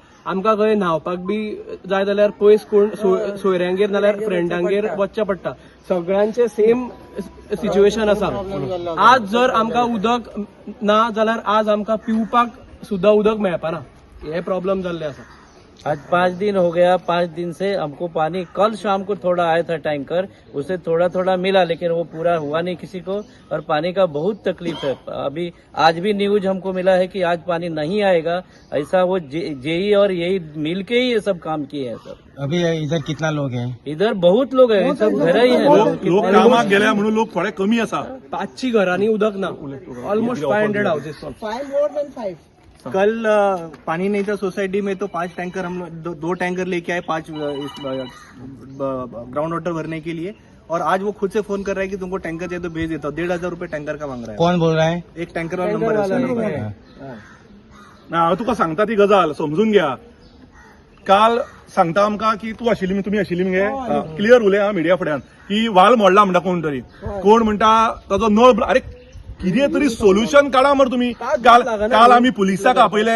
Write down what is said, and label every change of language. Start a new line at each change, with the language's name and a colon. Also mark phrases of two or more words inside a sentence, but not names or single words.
Konkani: आमकां खंय न्हावपाक बी जाय जाल्यार पयस कोण सोयऱ्यांगेर नाल्यार फ्रेंडांगेर वचचें पडटा. सगळ्यांचे
English: same situation
Konkani: आसा. आज जर आमकां उदक ना जाल्यार आज आमकां पिवपाक सुद्धा उदक मेळपाना. हे प्रॉब्लेम जाल्ले आसा.
Hindi: आज 5 दिन हो गया. 5 दिन से हमको पानी, कल शाम को थोड़ा आया था टैंकर, उसे थोड़ा मिला लेकिन वो पूरा हुआ नहीं किसी को और पानी का बहुत तकलीफ है. अभी आज भी न्यूज हमको मिला है कि आज पानी नहीं आएगा. ऐसा वो जेई और यही मिल के ही ये सब काम किए हैं सर. अभी इधर कितना लोग हैं? इधर बहुत लोग हैं. सब घर ही हैं.
Konkani: लोक कामाक गेल्या म्हणून लोक थोडे कमी आसा. 500 घरांनी उदक ना.
English: almost 500 houses. 5 more than 5.
Hindi: कल पानी नहीं था सोसाइटी में तो 5 टैंकर हम 2 टैंकर लेके आए 5
English: ground water
Hindi: भरने के लिए. और आज वो खुद से फोन कर रहा है कि तुमको टैंकर चाहिए तो भेज देता हूँ. 1500 रुपए टैंकर का मांग रहा है. कौन बोल रहा है? एक टैंकर वाला नंबर है.
Konkani: ना हांव तुका सांगता ती गजाल समजून घ्या. काल सांगता आमकां की तुमी आशिल्ली मगे क्लियर उलय हा मिडिया फुड्यान की वाल मोडला म्हणटा कोण तरी. कोण म्हणटा ताजो नळ. अरे कितें तरी सोल्युशन काडा मरे तुमी. काल आमी पुलिसाक आपयले.